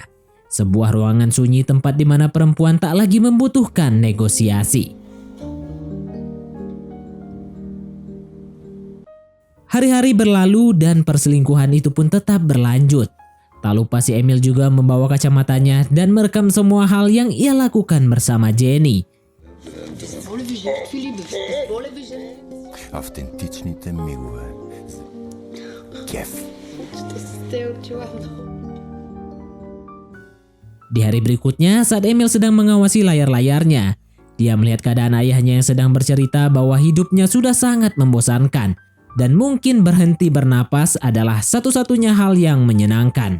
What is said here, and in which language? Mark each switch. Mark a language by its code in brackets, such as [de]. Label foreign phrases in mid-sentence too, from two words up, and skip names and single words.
[id] Sebuah ruangan sunyi tempat di mana perempuan tak lagi membutuhkan negosiasi. Hari-hari berlalu dan perselingkuhan itu pun tetap berlanjut. Tak lupa si Emil juga membawa kacamatanya dan merekam semua hal yang ia lakukan bersama Jenny. [bg] Автентичните мигове. Кеф. [id] Di hari berikutnya saat Emil sedang mengawasi layar-layarnya, dia melihat keadaan ayahnya yang sedang bercerita bahwa hidupnya sudah sangat membosankan dan mungkin berhenti bernapas adalah satu-satunya hal yang menyenangkan.